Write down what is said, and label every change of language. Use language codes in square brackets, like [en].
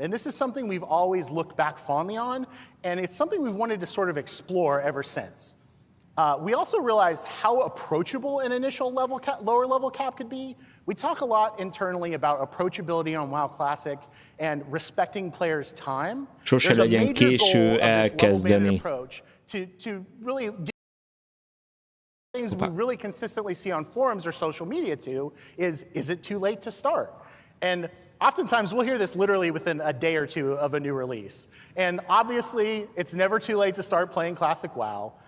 [en] And this is something we've always looked back fondly on, and it's something we've wanted to sort of explore ever since. We also realized how approachable an initial lower level cap could be. We talk a lot internally about approachability on WoW Classic and respecting players' time. [hu] Sose legyen késő elkezdeni. [en] Approach to really get things we really consistently see on forums or social media too is it too late to start? And oftentimes we'll hear this literally within a day or two of a new release. And obviously it's never too late to start playing Classic WoW.